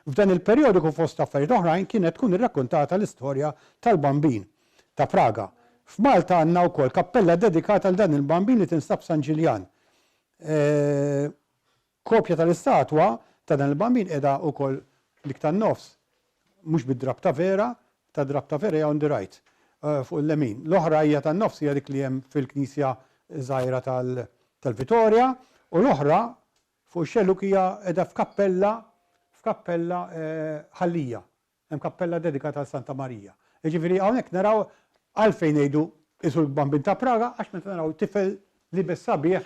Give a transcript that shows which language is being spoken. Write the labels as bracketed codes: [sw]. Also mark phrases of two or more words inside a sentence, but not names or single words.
[mt] F'dan il-perjodu fost affarijiet oħrajn kienet tkun irrakkontata l-istorja tal-bambin ta' Praga. F'Malta għandna wkoll kappella dedikata għal dan il-bambin li tinstab San Ġiljan. Kopja tal-istatwa ta' dan il-bambin qiegħda wkoll dik tan-nofs, mhux bid-drab ta' vera, ta' drab ta' vera [en] on the right, [mt] fuq il-lemin. L-oħra hija tan-nofs hija dik li hemm fil-Knisja żgħira tal-Vitorja, u l-oħra fuq ix-xelluk hija qiegħda f'kappella ħallija. Hemm kappella dedikata għal Santa Marija. Jiġifieri hawnhekk naraw għalfejn ngħidu isu l-bambin ta' Praga għax meta naraw tifel li bis-sabiħ.